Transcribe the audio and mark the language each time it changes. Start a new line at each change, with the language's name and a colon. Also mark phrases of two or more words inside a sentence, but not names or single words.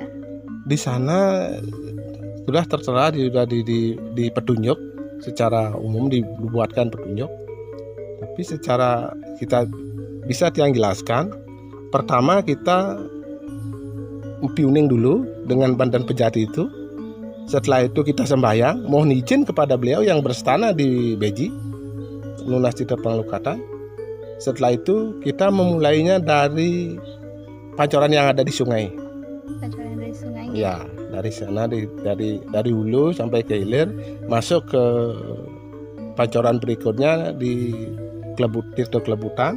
Indonesian: Di sana sudah tertera di petunjuk, secara umum dibuatkan petunjuk. Tapi secara kita bisa yang jelaskan, pertama kita piuning dulu dengan bandan pejati itu. Setelah itu kita sembahyang, mohon izin kepada beliau yang berstana di beji, lunas tirta pengelukatan. Setelah itu kita memulainya dari pancoran yang ada di sungai. Pancoran dari sungai. Ya, dari sana dari hulu sampai ke hilir, masuk ke pancoran berikutnya di tirta kelebutan.